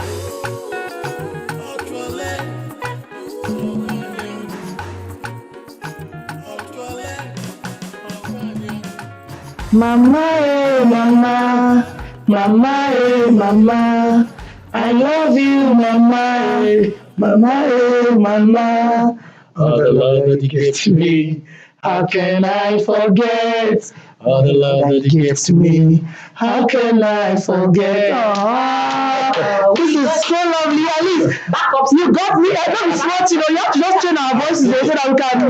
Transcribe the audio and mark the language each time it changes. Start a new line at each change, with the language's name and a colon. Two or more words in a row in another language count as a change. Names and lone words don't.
English: Otrole, otrole, otrole. Mama, mama, mama, mama. I love you, mama, mama, mama. All the love that you give to me. How can I forget? All the love that you Give give to me. How can I forget? Oh, this is so lovely. At least Back up. you got me. I know it's not, you have to just train our voices so that we can.